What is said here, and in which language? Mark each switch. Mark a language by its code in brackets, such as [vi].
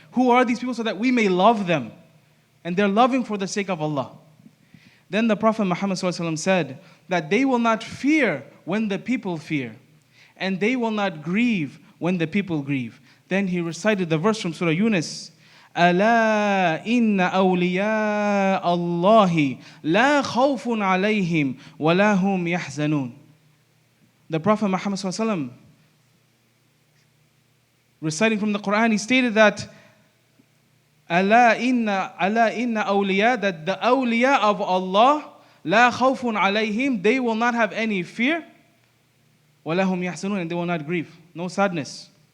[en] Who are these people so that we may love them? And they're loving for the sake of Allah. Then the Prophet Muhammad said that they will not fear when the people fear. And they will not grieve when the people grieve. Then he recited the verse from Surah Yunus. [ar] ألا إن أولياء الله لا خوف عليهم ولا هم يحزنون. [en] The Prophet Muhammad ﷺ, reciting from the Quran, he stated that [ar] ألا إن أولياء, [en] that the awliya of Allah, [ar] لا خوف عليهم, [en] they will not have any fear, [ar] ولا هم يحزنون, [en] and they will not grieve, no sadness.